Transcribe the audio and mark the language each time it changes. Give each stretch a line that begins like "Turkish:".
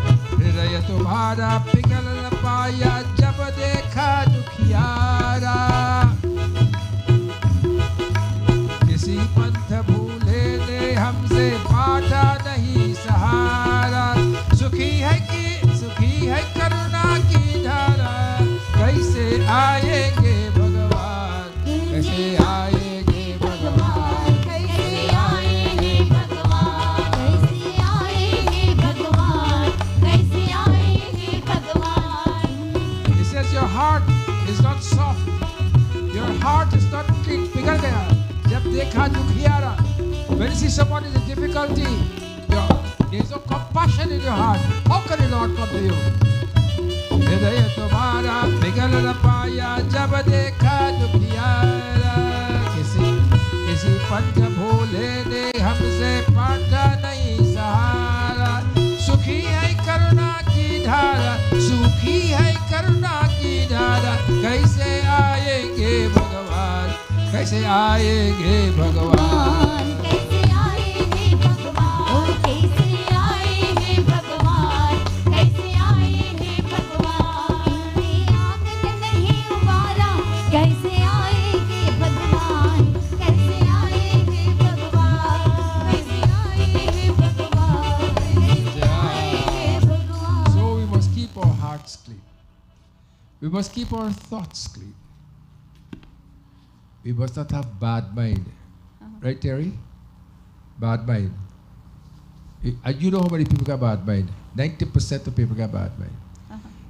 Hindi: हृदय तुम्हारा पिघल न पाया जब देखा दुखियारा किसी पंथ भूले ने हमसे बाटा नहीं सहारा सुखी है करुणा की धारा कैसे आएंगे भगवान कैसे आएंगे भगवान कैसे आएंगे भगवान कैसे आएंगे भगवान कैसे आएंगे भगवान
English: He says your heart is not soft, your heart is not clean.
Hindi: पिघल गया जब देखा दुखियारा.
English: When you see someone in a difficulty, there is no compassion in your heart. How can the Lord come to you?
Hindi: हृदय तुम्हारा पिघल न पाया जब देखा दुखियारा किसी पंथ भोले ने हमसे बांटा नहीं सहारा सुखी है करुणा की धारा सुखी है करुणा की धारा कैसे आएंगे भगवान कैसे आएंगे भगवान कैसे आएंगे भगवान कैसे आएंगे भगवान कैसे आएंगे भगवान आंगन नहीं उबारा कैसे आएंगे भगवान कैसे आएंगे भगवान कैसे आएंगे भगवान कैसे आएंगे भगवान
English: So we must keep our hearts clean. We must keep our thoughts clean. We must not have bad mind. Right, Terry? Bad mind. And you know how many people got bad mind? 90% of people got bad mind.